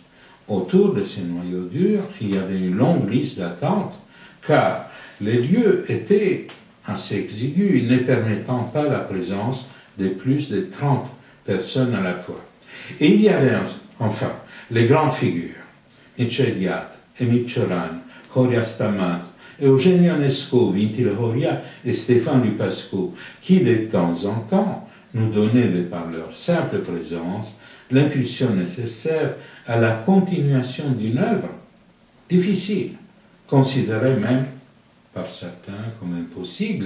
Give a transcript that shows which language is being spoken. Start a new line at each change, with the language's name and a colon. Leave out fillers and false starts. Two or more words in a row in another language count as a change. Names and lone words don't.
French: Autour de ces noyaux durs, il y avait une longue liste d'attente, car les lieux étaient assez exigus, ne permettant pas la présence de plus de 30 personnes à la fois. Et il y avait enfin les grandes figures, Mircea Emil Cioran, Horia Stamat, Eugenio Ionesco, Vintile Horia et Stéphane Lupasco, qui de temps en temps nous donnaient, par leur simple présence, l'impulsion nécessaire à la continuation d'une œuvre difficile, considérée même par certains comme impossible.